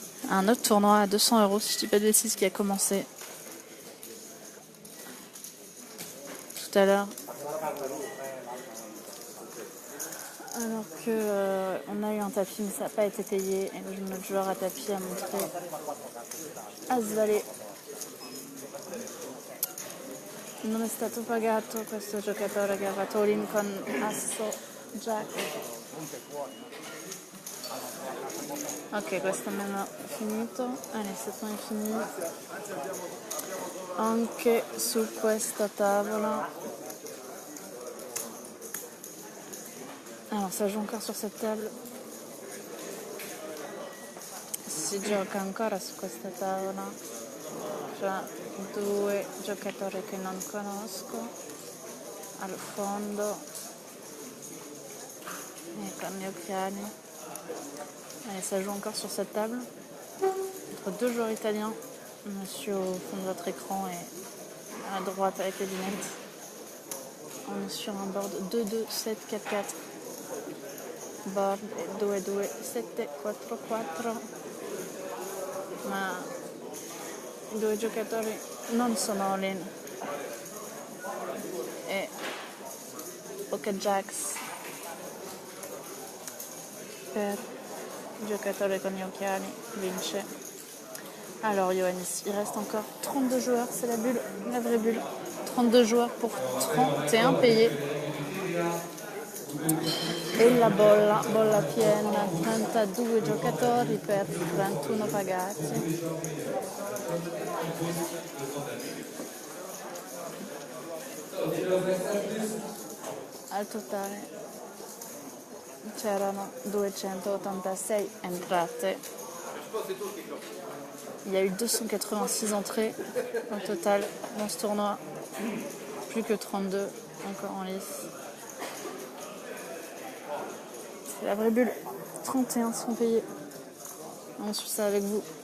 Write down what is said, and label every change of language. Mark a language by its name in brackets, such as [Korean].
[French] Un autre tournoi à 200 €, si je ne dis pas de bêtises, qui a commencé tout à l'heure. Alors que on a eu un tapis, mais ça n'a pas été payé. Et notre joueur à tapis a montré Asvale. [Italian] Non è stato pagato questo giocatore che ha fatto all-in con Asso Jack. Ok, questo almeno è finito. [French] Allez, c'est pas fini. [Italian] Anche su questa tavola. [French] Alors ça joue encore sur cette table. [Italian] Si gioca ancora su questa tavola. C'è due giocatori che non conosco al fondo e con gli occhiali. [French] Et ça joue encore sur cette table entre deux joueurs italiens, monsieur au fond de votre écran et à droite avec les lunettes. On est sur un board 2-2-7-4-4. Board 2-2-7-4-4. [Italian] Ma i due giocatori non sono all-in. E Poker Jacks per il giocatore con gli occhiali vince. [French] Alors Ioannis, il reste encore 32 joueurs, c'est la bulle, la vraie bulle. 32 joueurs pour 31 payés. [Italian] E la bolla piena, 32 giocatori per 31 pagati. Al totale c'erano 286 entrate. [French] Il y a eu 286 entrées au total dans ce tournoi. Plus que 32 encore en lice. C'est la vraie bulle. 31 sont payés. On suit ça avec vous.